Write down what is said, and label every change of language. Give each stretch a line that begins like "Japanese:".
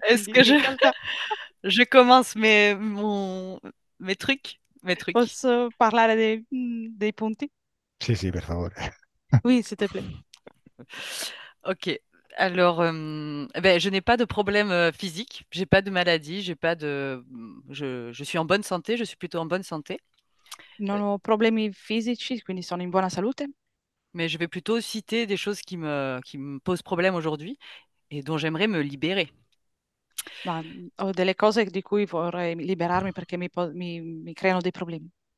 French: Est-ce que
Italian: difficoltà.
French: je commence mes trucs? Mes trucs.
Italian: Posso parlare dei punti? Sì, sì, per favore.
French: Oui, s'il te plaît. Ok. Alors, ben, je n'ai pas de problème physique, j'ai pas de maladie, j'ai pas de, je suis en bonne santé, je suis plutôt en bonne santé.
Italian: Non ho problemi fisici, quindi sono in buona salute.
French: Mais je vais plutôt citer des choses qui me posent problème aujourd'hui et dont j'aimerais me libérer.
Italian: Ma ho delle cose di cui vorrei liberarmi perché mi creano dei problemi.